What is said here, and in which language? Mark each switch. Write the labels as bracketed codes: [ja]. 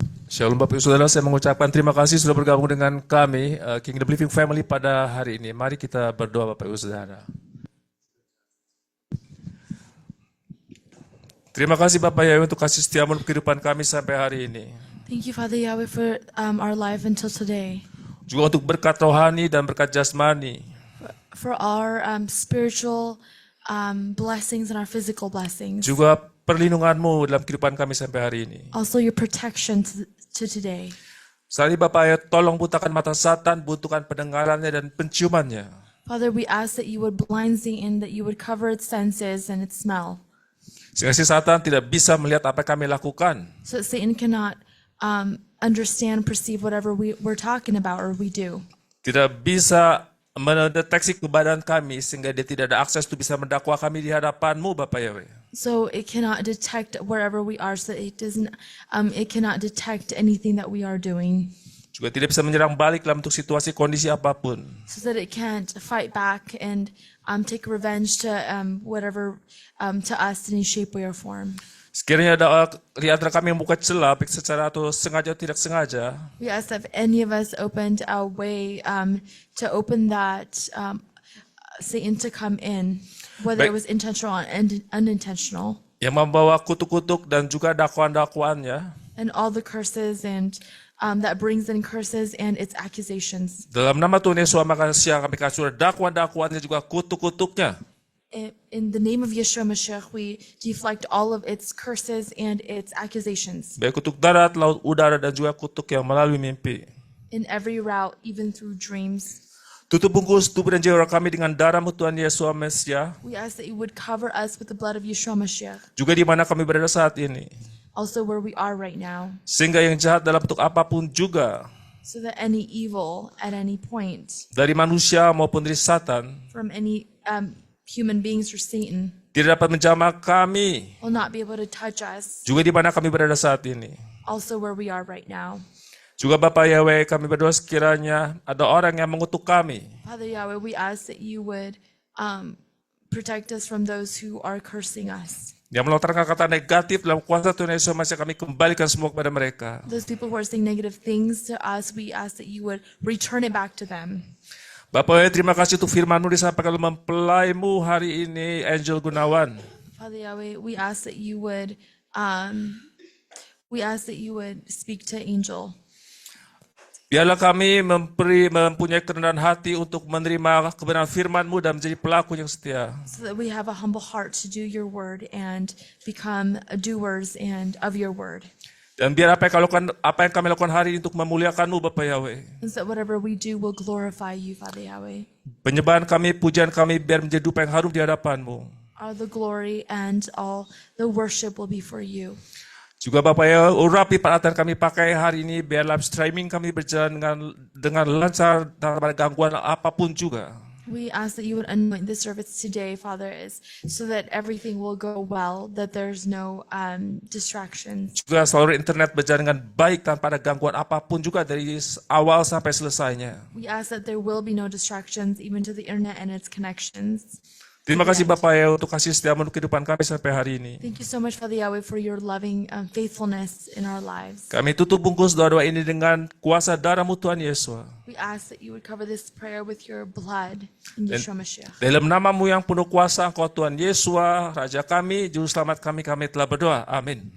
[id] Shalom Bapak Ibu Saudara, saya mengucapkan terima kasih sudah bergabung dengan kami, Kingdom Living Family pada hari ini. Mari kita berdoa Bapak Ibu Saudara. Terima kasih Bapak Yahweh untuk kasih setiamu untuk kehidupan kami sampai hari ini. [en] Thank you, Father Yahweh, for our life until today. [id] Juga untuk berkat rohani dan berkat jasmani. [en] For our spiritual blessings and our physical blessings. [id] Juga perlindunganmu dalam kehidupan kami sampai hari ini. [en] Also your protection to today. [id] Saat ini Bapak ya, tolong butakan mata Satan, buntukan pendengarannya dan penciumannya. [en] Father, we ask that you would blind Satan, that you would cover its senses and its smell. [id] Sehingga si Satan tidak bisa melihat apa yang kami lakukan. [en] So that Satan cannot understand, perceive whatever we're talking about or we do. [id] Tidak bisa mendeteksi keberadaan kami sehingga dia tidak ada akses untuk bisa mendakwa kami di hadapanmu Bapak Yahweh. [en] So it cannot detect wherever we are, so it doesn't, it cannot detect anything that we are doing. [id] Juga tidak bisa menyerang balik dalam untuk situasi kondisi apapun. [en] So that it can't fight back and take revenge to whatever to us in any shape, way, or form. [id] Sekiranya ada di antara kami yang membuka celah, baik secara atau sengaja atau tidak sengaja, [en] We ask that if any of us opened a way to open that Satan to come in, whether it was intentional or unintentional, [id] yang membawa kutuk-kutuk dan juga dakwaan-dakwaannya, [en] and all the curses and that brings in curses and its accusations. [id] dalam nama Tuhan Yesus maka siang kami kasih dakwaan-dakwaannya juga kutuk-kutuknya. [en] In the name of Yeshua Mashiach, we deflect all of its curses and its accusations. [id] Baik kutuk darat, laut, udara, dan juga kutuk yang melalui mimpi. [en] In every route, even through dreams. [id] Tutup bungkus tubuh dan jiwa kami dengan darah-Mu Tuhan Yesus Mesias. [en] We ask that you would cover us with the blood of Yeshua Mashiach, [id] Juga di mana kami berada saat ini. [en] also where we are right now, [id] Sehingga yang jahat dalam bentuk apapun juga, [en] so that any evil at any point [id] dari manusia maupun dari Satan, [en] from any human beings or Satan [id] tidak dapat menjamah kami. [en] will not be able to touch us, [id] Juga di mana kami berada saat ini. [en] also where we are right now. [id] Juga Bapak Yahweh, kami berdoa sekiranya ada orang yang mengutuk kami. [en] Father Yahweh, we ask that you would protect us from those who are cursing us. [id] Yang melontarkan kata negatif dalam kuasa Tuhan Yesus Mesias, kami kembalikan semua kepada mereka. [en] Those people who are saying negative things to us, we ask that you would return it back to them. [id] Bapak Yahweh, terima kasih untuk firman-Mu disampaikan oleh mempelai-Mu hari ini, Angel Gunawan. [en] Father Yahweh, we ask that you would speak to Angel. [id] Biarlah kami mempunyai kerendahan hati untuk menerima kebenaran firman-Mu dan menjadi pelaku yang setia. [en] So that we have a humble heart to do your word and become doers and of your word. [id] Dan biar apa yang kami lakukan hari ini untuk memuliakan-Mu Bapak Yahweh. [en] And so that whatever we do will glorify you, Father Yahweh. [id] Penyembahan kami, pujian kami biar menjadi dupa yang harum di hadapan-Mu. [en] All the glory and all the worship will be for you. [id] Juga Bapak ya, urapi peralatan kami pakai hari ini, biar live streaming kami berjalan dengan lancar tanpa ada gangguan apapun juga. [en] We ask that you would anoint this service today, Father, so that everything will go well, that there's no distractions. [id] Juga saluran internet berjalan dengan baik tanpa ada gangguan apapun juga dari awal sampai selesainya. [en] We ask that there will be no distractions, even to the internet and its connections. [id] Terima kasih Bapak ya untuk kasih setiamu untuk kehidupan kami sampai hari ini. [en] Thank you so much, Father Yahweh, for your loving faithfulness in our lives. [id] Kami tutup bungkus doa-doa ini dengan kuasa darah-Mu Tuhan Yesus. [en] We ask that you would cover this prayer with your blood in Yeshua Mashiach. [id] Dalam nama-Mu yang penuh kuasa, Engkau Tuhan Yesus, Raja kami, Juru Selamat kami telah berdoa. Amin.